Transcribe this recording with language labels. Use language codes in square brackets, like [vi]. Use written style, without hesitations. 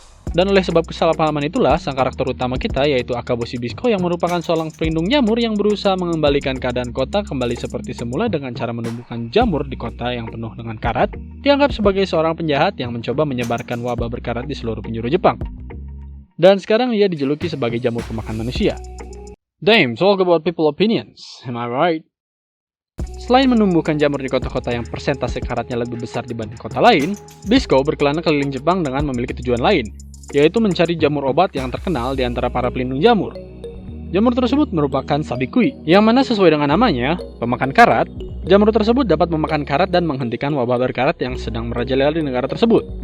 [id] Dan oleh sebab kesalahpahaman itulah, sang karakter utama kita yaitu Akaboshi Bisco yang merupakan seorang pelindung jamur yang berusaha mengembalikan keadaan kota kembali seperti semula dengan cara menumbuhkan jamur di kota yang penuh dengan karat, dianggap sebagai seorang penjahat yang mencoba menyebarkan wabah berkarat di seluruh penjuru Jepang. Dan sekarang ia dijuluki sebagai jamur pemakan manusia. [en] Damn, talk about people opinions, am I right? [id] Selain menumbuhkan jamur di kota-kota yang persentase karatnya lebih besar dibanding kota lain, Bisco berkelana keliling Jepang dengan memiliki tujuan lain, yaitu mencari jamur obat yang terkenal di antara para pelindung jamur. Jamur tersebut merupakan sabikui, yang mana sesuai dengan namanya, pemakan karat, jamur tersebut dapat memakan karat dan menghentikan wabah berkarat yang sedang merajalela di negara tersebut.